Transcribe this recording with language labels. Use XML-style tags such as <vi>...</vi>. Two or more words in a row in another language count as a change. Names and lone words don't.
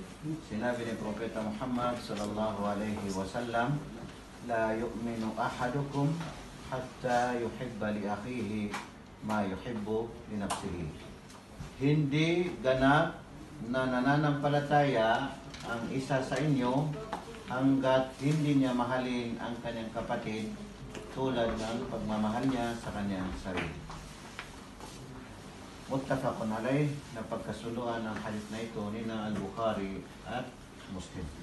<tl>Sinabi ni Propeta Muhammad</tl> <ar>صلى الله عليه وسلم لا يؤمن أحدكم حتى يحب لأخيه ما يحب لنفسه.</ar> <tl>Hindi ganap na nananampalataya ang isa sa inyo hanggat hindi niya mahalin ang kanyang kapatid tulad ng pagmamahal niya sa kanyang sarili.</tl> <ar>متفق عليه,</ar> <tl>na pagkasuluan ng hadith na ito ni Al-Bukhari at Muslim.</tl>